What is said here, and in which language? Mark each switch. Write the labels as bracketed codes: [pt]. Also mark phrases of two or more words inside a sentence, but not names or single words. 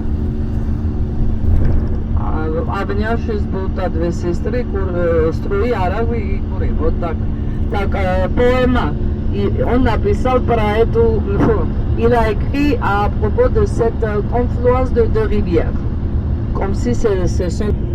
[ru] Обнявшись будто две сестры, струи арагви и кури. Вот так. Так, поэма. И он написал про эту... [fr] Il a écrit à propos de cette confluence de deux rivières. Comme si ce sont...